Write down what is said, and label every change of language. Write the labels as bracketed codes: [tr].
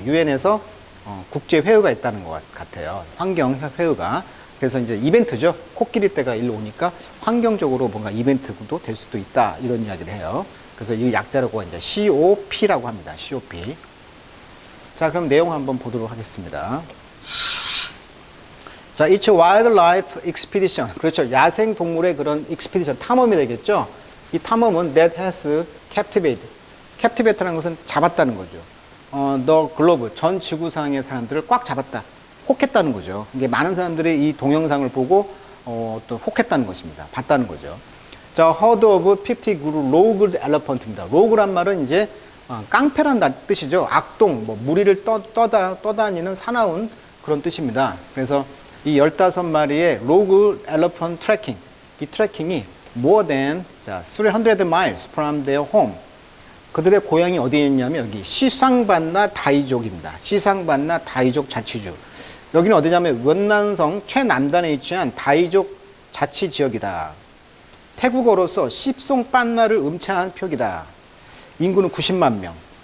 [ko] 유엔에서 국제 회의가 있다는 것 같아요. 환경 회의가. 그래서 이제 이벤트죠. 코끼리떼가 일로 오니까 환경적으로 뭔가 이벤트도 될 수도 있다. 이런 이야기를 해요. 그래서 이 약자라고 이제 COP라고 합니다. COP. 자, 그럼 내용 한번 보도록 하겠습니다. [en] 자, It's a wildlife expedition. [ko] 그렇죠. 야생 동물의 그런 expedition, 탐험이 되겠죠. 이 탐험은 [en] that has captivated. [ko] captivate라는 것은 잡았다는 거죠. [en] the globe, [ko] 전 지구상의 사람들을 꽉 잡았다. 혹했다는 거죠. 이게 많은 사람들이 이 동영상을 보고 또 혹했다는 것입니다. 봤다는 거죠. [en] 자, herd of 50 rogue elephant입니다. [ko] rogue란 말은 이제 깡패란 뜻이죠. 악동, 무리를 떠다니는 사나운 그런 뜻입니다. 그래서 이 15마리의 [en] rogue elephant trekking, [ko] 이 트래킹이 [en] more than 300 miles from their home. [ko] 그들의 고향이 어디에 있냐면 여기 시상반나 다이족입니다. 시상반나 다이족 자치주. 여기는 어디냐면 원난성 최남단에 위치한 다이족 자치 지역이다. 태국어로서 십송빤나를 음차한 표기다. 인구는 90만 명.